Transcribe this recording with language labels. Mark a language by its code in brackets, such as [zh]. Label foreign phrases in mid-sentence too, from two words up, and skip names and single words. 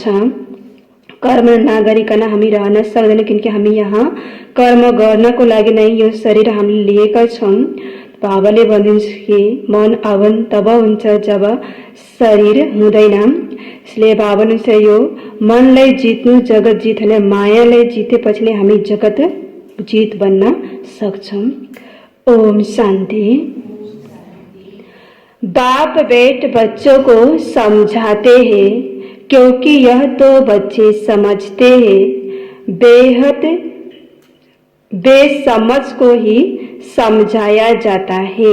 [ne] कर्म नगरिकन हामी रहन सक्दैन, किनकि हामी यहाँ कर्म गर्नको लागि नै यो शरीर हामीले लिएका छौँ। बाबाले भन्नुहुन्छ कि मन आगमन तब हुन्छ जब शरीर हुँदैन। इसलिए बाबा भन्नुहुन्छ यो मनलाई जित्नु जगत जित होइन, मायालाई जितेपछि नै हामी जगत जीत बन्न सक्छौं। ओम शांति। [hi] बाप बेट बच्चों को समझाते हैं क्योंकि यह तो बच्चे समझते हैं, बेहद बेसमझ को ही समझाया जाता है।